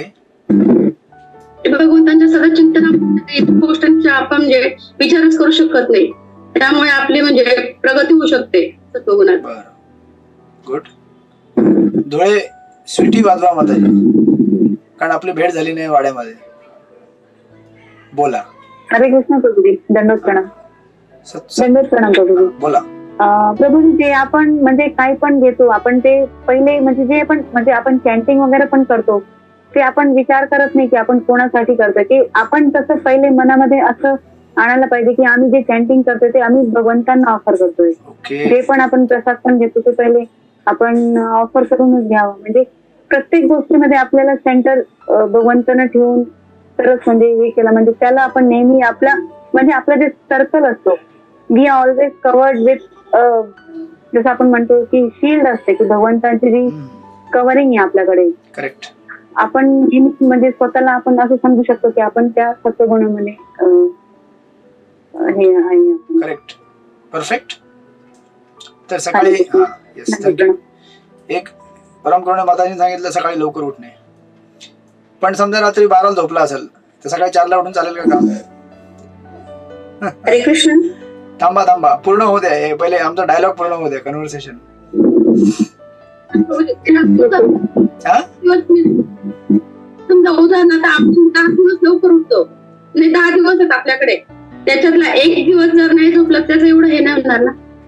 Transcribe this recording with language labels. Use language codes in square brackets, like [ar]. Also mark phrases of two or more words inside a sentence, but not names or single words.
[mr] भगवंतांच्या सतत चिंतनामध्ये गोष्टींचा आपण म्हणजे विचारच करू शकत नाही. त्यामुळे आपली म्हणजे प्रगती होऊ शकते सत्वगुणात. बरं, गुड. धुळे स्वीटी वाजवा माताजी, कारण आपली भेट झाली नाही वाड्यामध्ये. बोला. हरे कृष्ण प्रभूजी. दंडोत प्रणाम. दंडोत प्रणाम प्रभूजी. बोला. प्रभूजी, जे आपण म्हणजे काय पण घेतो आपण ते पहिले म्हणजे जे आपण म्हणजे आपण चॅन्टिंग वगैरे पण करतो ते आपण विचार करत नाही की आपण कोणासाठी करतोय. की आपण तसं पहिले मनामध्ये असं आणायला पाहिजे की आम्ही जे चॅन्टिंग करतोय ते आम्ही भगवंतांना ऑफर करतोय. जे पण आपण प्रसाद पण घेतो ते पहिले आपण ऑफर करूनच घ्यावं. म्हणजे प्रत्येक गोष्टीमध्ये आपल्याला सेंटर भगवंतांना ठेवून तरच म्हणजे हे केलं म्हणजे त्याला आपण नेहमी आपला म्हणजे आपलं जे सर्कल असतो [en] we are always covered with [mr] जसं आपण म्हणतो की शिल्ड असते की भगवंतांची जी कव्हरिंग आहे आपल्याकडे. करेक्ट. आपण म्हणजे स्वतःला आपण असं समजू शकतो की आपण त्या सत्वगुणामध्ये हे आहे. [en] correct, perfect. [mr] तर सकाळी एक परमकरुणा माताजीने सांगितलं सकाळी लवकर उठणे. पण समजा रात्री 12ला झोपला असेल तर सकाळी 4ला उठून चालेल का काम? हरे कृष्ण. थांबा थांबा, पूर्ण होऊ द्या. पहिले आमचा डायलॉग पूर्ण होऊ द्या, कन्व्हर्सेशन. समजा उदाहरणार्थ आपण 10 दिवस लवकर उठतो आणि 10 दिवस आहेत आपल्याकडे, त्याच्यातला एक दिवस जर नाही झोपलं त्याचं एवढं हे नाही होणार ना.